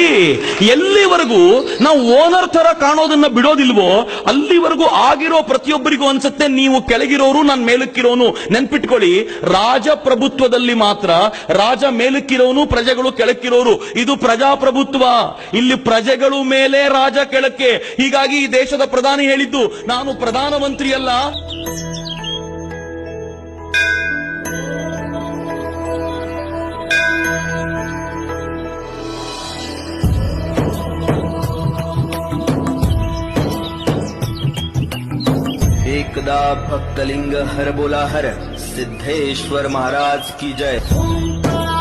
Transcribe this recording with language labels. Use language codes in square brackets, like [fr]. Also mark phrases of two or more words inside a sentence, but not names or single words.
[kn] ಎಲ್ಲಿವರೆಗೂ ನಾವು ಓನರ್ ತರ ಕಾಣೋದನ್ನ ಬಿಡೋದಿಲ್ವೋ ಅಲ್ಲಿವರೆಗೂ ಆಗಿರೋ ಪ್ರತಿಯೊಬ್ಬರಿಗೂ ಅನ್ಸುತ್ತೆ ನೀವು ಕೆಳಗಿರೋರು, ನಾನು ಮೇಲಕ್ಕಿರೋನು. ನೆನ್ಪಿಟ್ಕೊಳ್ಳಿ, ರಾಜಪ್ರಭುತ್ವದಲ್ಲಿ ಮಾತ್ರ ರಾಜ ಮೇಲಕ್ಕಿರೋನು, ಪ್ರಜೆಗಳು ಕೆಳಕ್ಕಿರೋರು. ಇದು ಪ್ರಜಾಪ್ರಭುತ್ವ. ಇಲ್ಲಿ ಪ್ರಜೆಗಳು ಮೇಲೆ, ರಾಜ ಕೆಳಕ್ಕೆ. ಹೀಗಾಗಿ ಈ ದೇಶದ ಪ್ರಧಾನಿ ಹೇಳಿದ್ದು, ನಾನು ಪ್ರಧಾನಮಂತ್ರಿ ಅಲ್ಲ, [mr] एकदा भक्तलिंग हर बोला हर, सिद्धेश्वर महाराज की जय.